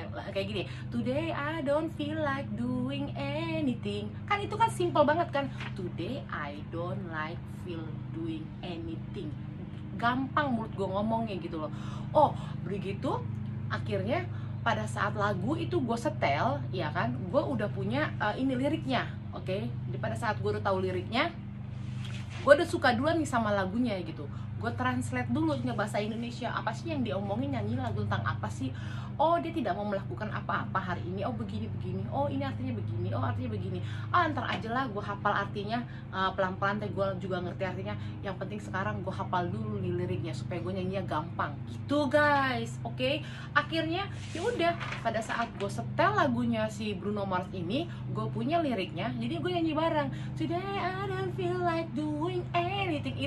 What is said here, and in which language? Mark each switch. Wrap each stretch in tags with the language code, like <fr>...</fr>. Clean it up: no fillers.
<id>Kayak gini,</id> <en>today I don't feel like doing anything.</en> <id>Kan itu kan simple banget kan,</id> <en>today I don't like feel doing anything.</en> <id>Gampang menurut gue ngomongnya gitu loh. Oh begitu, akhirnya pada saat lagu itu gue setel ya kan, gue udah punya ini liriknya. Oke, pada saat gue udah tahu liriknya, gue udah suka duluan nih sama lagunya gitu. Gue translate dulu nya bahasa Indonesia, apa sih yang diomongin, nyanyi lagu tentang apa sih. Oh dia tidak mau melakukan apa-apa hari ini, oh begini-begini, oh ini artinya begini, oh artinya begini. Ntar aja lah gue hafal artinya pelan-pelan, gue juga ngerti artinya. Yang penting sekarang gue hafal dulu nih liriknya supaya gue nyanyinya gampang gitu guys. Oke, akhirnya ya udah, pada saat gue setel lagunya si Bruno Mars ini, gue punya liriknya, jadi gue nyanyi bareng.</id> <en>Today I don't feel like doing anything.</en>